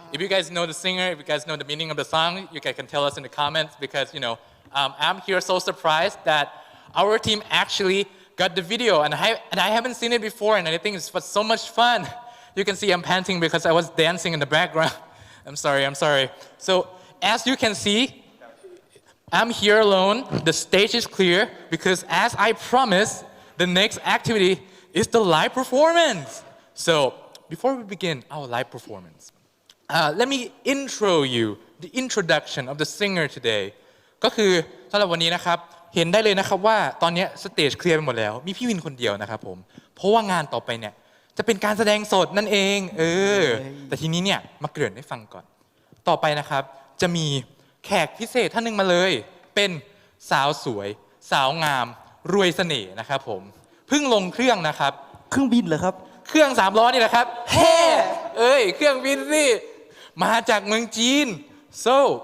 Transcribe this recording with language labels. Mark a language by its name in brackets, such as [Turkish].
[English] If you guys know the singer, if you guys know the meaning of the song, you guys can tell us in the comments because, I'm here so surprised that our team actually got the video and I haven't seen it before and I think it was so much fun. You can see I'm panting because I was dancing in the background. I'm sorry. So as you can see, I'm here alone. The stage is clear because as I promised, the next activity is the live performance. So before we begin our live performance, let me intro you the introduction of the singer today [Thai] ก็คือสำหรับวันนี้นะครับเห็นได้เลยนะครับว่าตอนนี้สเตจเคลียร์ไปหมดแล้วมีพี่วินคนเดียวนะครับผมเพราะว่างานต่อไปเนี่ยจะเป็นการแสดงสดนั่นเองแต่ทีนี้เนี่ยมาเกริ่นให้ฟังก่อนต่อไปนะครับจะมีแขกพิเศษท่านหนึ่งมาเลยเป็นสาวสวยสาวงามรวยเสน่ห์นะครับผมเพิ่งลงเครื่องนะครับ เครื่องบินเหรอครับ เครื่อง3ล้อนี่แหละครับแฮ่เครื่องบินสิมาจากเมืองจีน so